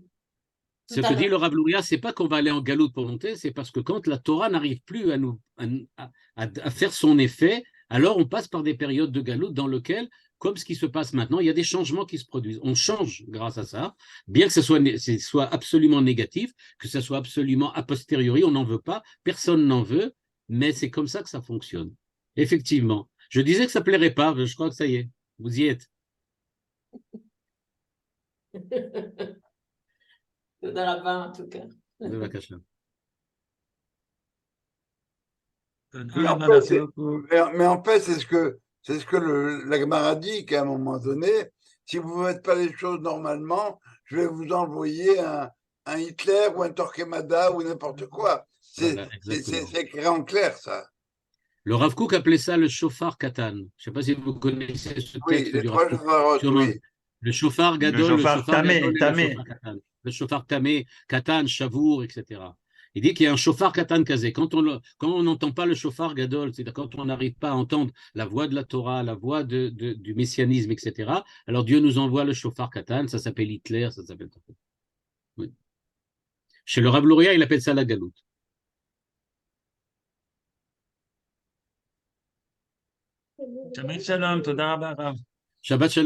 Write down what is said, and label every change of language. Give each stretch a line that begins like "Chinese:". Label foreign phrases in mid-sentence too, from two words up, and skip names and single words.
French: Ce que dit le Rav Luria, c'est pas qu'on va aller en galoute pour monter, c'est parce que quand la Torah n'arrive plus à faire son effet, alors on passe par des périodes de galoute dans lesquelles, comme ce qui se passe maintenant, il y a des changements qui se produisent. On change grâce à ça, bien que ce soit absolument négatif, que ce soit absolument a posteriori, on n'en veut pas, personne n'en veut, mais c'est comme ça que ça fonctionne. Effectivement. Je disais que ça ne plairait pas, je crois que ça y est, vous y êtes.
Hebrew: Tודה רבה,
French: en tout cas.
Hebrew: בבקשה.
French: Mais en Merci fait, beaucoup. mais en fait, c'est ce que la Gemara dit qu'à un moment donné, si vous ne faites pas les choses normalement, je vais vous envoyer un Hitler ou un Torquemada ou n'importe quoi. Voilà, exactement. C'est écrit en clair, ça. Le Rav Kook appelait ça le
Hebrew: שופר קטן.
French: Je ne sais pas si vous connaissez ce Oui, texte les du Rav trois Kook. chafarotes, Sûrement. oui. Le shofar Le gadol, le chauffard
Hebrew: שופר גדול tamé,
French: et le
Hebrew: tamé. שופר קטן. Le שופר טמא קטן שבור,
French: etc. Il dit qu'il y a un
Hebrew: שופר קטן כזה.
French: Quand on n'entend pas le
Hebrew: שופר גדול,
French: c'est-à-dire quand on n'arrive pas à entendre la voix de la Torah, la voix du messianisme, etc., alors Dieu nous envoie le
Hebrew: שופר קטן,
French: ça s'appelle Hitler, ça s'appelle... Oui. Chez le Rav Luria, il appelle ça la galoute.
Hebrew: שבת שלום תודה רבה, Rav. שבת שלום.